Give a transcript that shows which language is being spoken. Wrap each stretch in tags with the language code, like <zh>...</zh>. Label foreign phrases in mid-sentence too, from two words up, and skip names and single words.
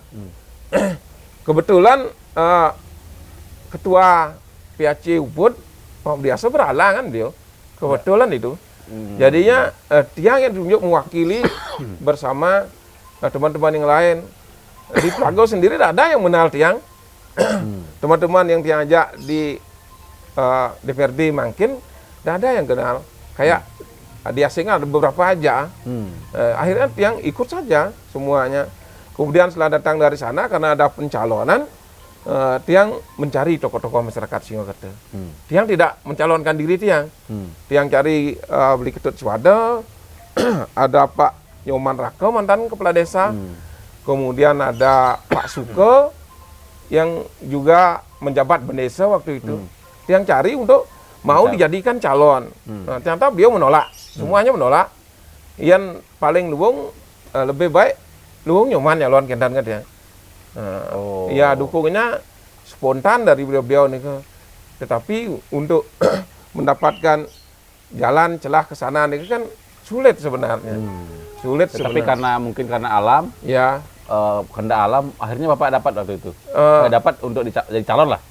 <id>Kebetulan ketua PAC Ubud, Pak Budiase berhalangan dia. Kebetulan itu. Jadinya tiang yang ditunjuk mewakili bersama teman-teman yang lain. Di Plage sendiri tidak ada yang mengenal tiang. Teman-teman yang tiang ajak di DPRD Mangkin, tidak ada yang kenal. Kayak di asingnya ada beberapa aja. Akhirnya tiang ikut saja semuanya. Kemudian setelah datang dari sana, karena ada pencalonan, tiang mencari tokoh-tokoh masyarakat Singgokerto. Tiang tidak mencalonkan diri tiang. Tiang cari beli Ketut Swada, ada Pak Nyoman Rake, mantan kepala desa. Kemudian ada Pak Suke yang juga menjabat bendesa waktu itu. Tiang cari untuk mau dijadikan calon. Nah, ternyata beliau menolak. Semuanya menolak. Yang paling luwung lebih baik luwung Nyoman nyalon kendan kan dia. Ya dukungannya spontan dari beliau-beliau nih, tetapi untuk mendapatkan jalan celah ke sana nih kan sulit sebenarnya. Sulit Tapi sebenarnya. karena mungkin karena alam, Ya, kehendak alam, akhirnya Bapak dapat waktu itu. Dapat untuk jadi calon lah.</id>